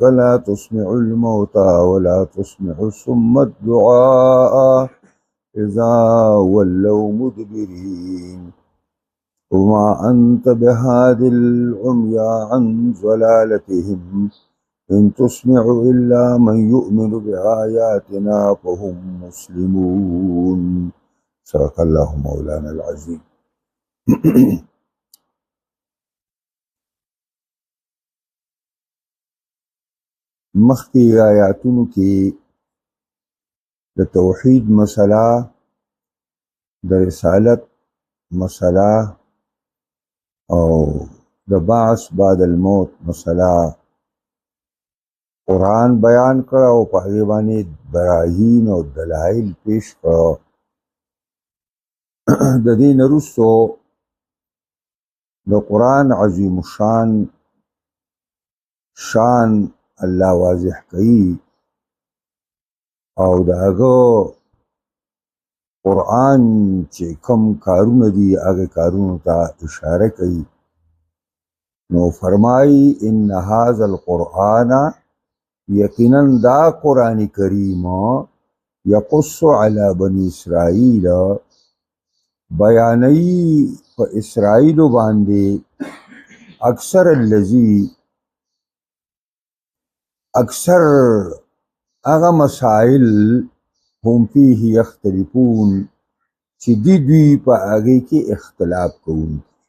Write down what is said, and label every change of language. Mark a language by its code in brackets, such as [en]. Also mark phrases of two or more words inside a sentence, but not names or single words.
[ar] لا تسمع الموتى ولا تسمع الصم الدعاء إذا ولوا مدبرين وما أنت بهاد العمي عن ضلالتهم إن تسمع إلا من يؤمن بآياتنا فهم مسلمون صدق الله مولانا العظيم. [ps] مخکې آیاتونو کې د توحید مسله، د رسالت مسله او د [ar] بعث بعد الموت [ps] مسله قرآن بیان کړ او په هغې باندې براهین او دلایل پیش کړ. د دې نه وروستو د قرآن عظیم الشان شان الله واضح کوي او د هغه قرآن چې کوم کارونه دي هغه کارونو ته اشاره کوي. نو فرمایي [ar] ان هذا القرآن [ps] یقینا دا قرآن کریم [ar] یقص علی بنی اسرائیل [ps] بیانوي په اسرائیل باندې اکثر هغه مسائل هم [ar] فيه یختلفون [ps] چې دوی په هغې کې اختلاف کوي.